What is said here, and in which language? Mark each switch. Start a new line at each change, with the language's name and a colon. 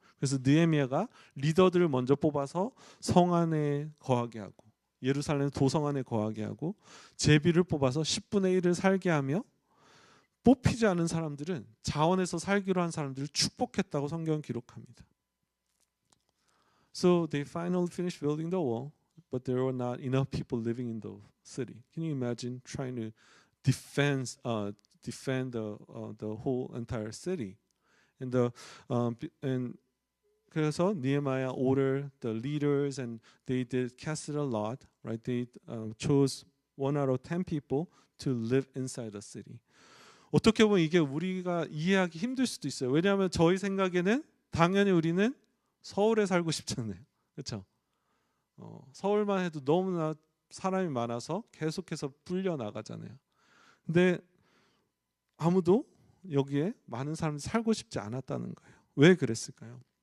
Korean: 그래서 느헤미야가 리더들을 먼저 뽑아서 성 안에 거하게 하고 예루살렘 도성 안에 거하게 하고 제비를 뽑아서 10분의 1을 살게 하며 뽑히지 않은 사람들은 자원에서 살기로 한 사람들을 축복했다고 성경은 기록합니다.
English: So they finally finished building the wall, but there were not enough people living in the city. Can you imagine trying to defend the whole entire city? And
Korean: 그래서
English: Nehemiah ordered the leaders, and they did casted a lot, right? They chose 1 out of 10 people to live inside the city.
Korean: 어떻게 보면 이게 우리가 이해하기 힘들 수도 있어요. 왜냐하면 저희 생각에는 당연히 우리는 서울에 살고 싶잖아요. 그렇죠? 서울만 해도 너무나 사람이 많아서 계속해서 불려 나가잖아요. 근데 아무도 여기에 많은 사람이 살고 싶지 않았다는 거예요. 왜 그랬을까요?